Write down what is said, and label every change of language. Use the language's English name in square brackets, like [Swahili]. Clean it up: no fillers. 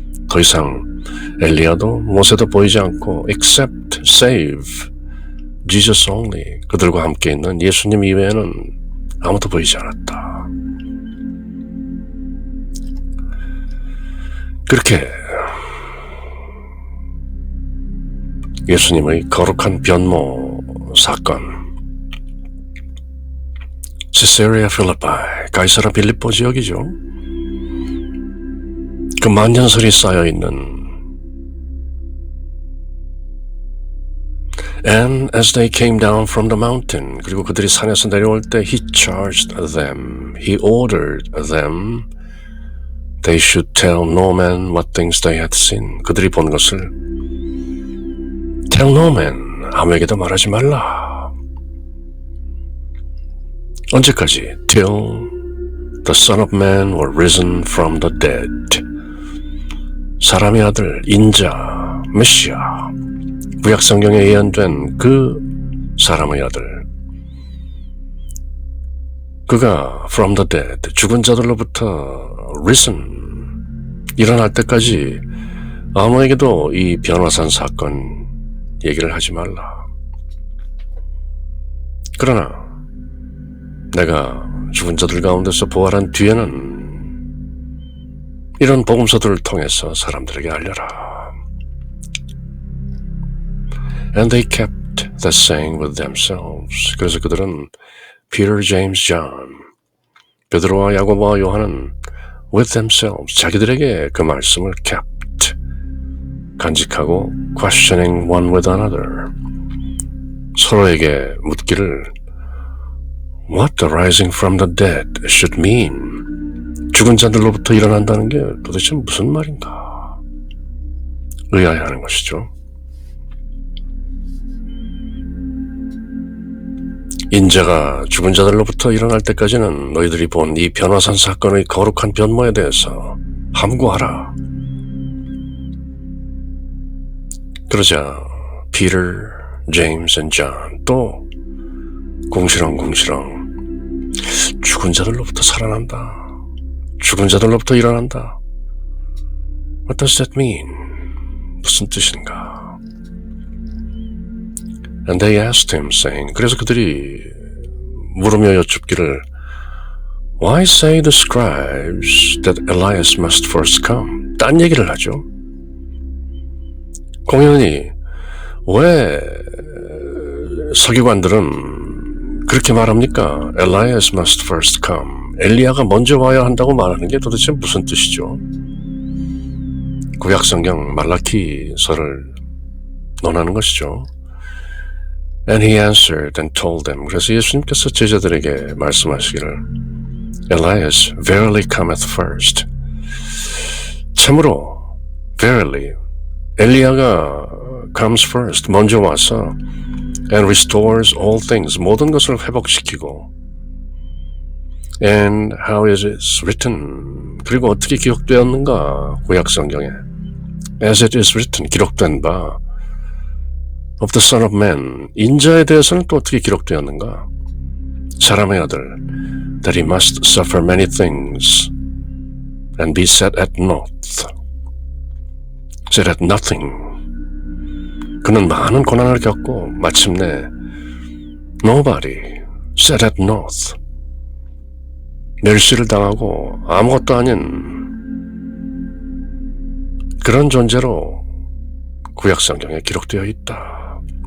[Korean] 더 이상 엘리야도 모세도 보이지 않고 [English] except, save, Jesus only, [Korean] 그들과 함께 있는 예수님 이외에는 아무도 보이지 않았다. 그렇게 예수님의 거룩한 변모 사건, 시세리아 필리포이, 가이사라 빌립보 지역이죠. 그 만년설이 쌓여있는 [English] And as they came down from the mountain, [Korean] 그리고 그들이 산에서 내려올 때 [English] He charged them, He ordered them, they should tell no man what things they had seen. [Korean] 그들이 본 것을 [English] Tell no man, [Korean] 아무에게도 말하지 말라. 언제까지? [English] Till the Son of Man were risen from the dead. [Korean] 사람의 아들, 인자, 메시아, 구약성경에 예언된 그 사람의 아들, 그가 [English] from the dead, [Korean] 죽은 자들로부터 risen, 일어날 때까지 아무에게도 이 변화산 사건 얘기를 하지 말라. 그러나 내가 죽은 자들 가운데서 부활한 뒤에는 이런 복음서들을 통해서 사람들에게 알려라. [English] And they kept that saying with themselves. [Korean] 그래서 그들은 [English] Peter, James, John, [Korean] 베드로와 야고보와 요한은 [English] with themselves, [Korean] 자기들에게 그 말씀을 [English] kept, [Korean] 간직하고 [English] questioning one with another, [Korean] 서로에게 묻기를 [English] What the rising from the dead should mean? [Korean] 죽은 자들로부터 일어난다는 게 도대체 무슨 말인가? 의아해하는 것이죠. 인자가 죽은 자들로부터 일어날 때까지는 너희들이 본 이 변화산 사건의 거룩한 변모에 대해서 함구하라. 그러자 Peter, James and John 또 궁시렁궁시렁 죽은 자들로부터 살아난다. 죽은 자들로부터 일어난다. [English] What does that mean? [Korean] 무슨 뜻인가? [English] And they asked him, saying, [Korean] 그래서 그들이 물으며 여쭙기를 [English] Why say the scribes that Elias must first come? [Korean] 딴 얘기를 하죠. 공연히 왜 서기관들은 그렇게 말합니까? [English] Elias must first come. [Korean] 엘리야가 먼저 와야 한다고 말하는 게 도대체 무슨 뜻이죠? 구약성경 말라키서를 논하는 것이죠. [English] And he answered and told them. [Korean] 그래서 예수님께서 제자들에게 말씀하시기를 [English] Elias verily cometh first. 참으로 verily 엘리야가 comes first, [Korean] 먼저 와서 [English] and restores all things, [Korean] 모든 것을 회복시키고 [English] and how is it written, [Korean] 그리고 어떻게 기록되었는가 구약성경에 [English] as it is written, [Korean] 기록된 바 [English] of the Son of Man, [Korean] 인자에 대해서는 또 어떻게 기록되었는가? 사람의 아들 [English] that he must suffer many things and be set at naught, set at nothing. [Korean] 그는 많은 고난을 겪고 마침내 nobody, [English] set at naught, [Korean] 멸시를 당하고 아무것도 아닌 그런 존재로 구약성경에 기록되어 있다.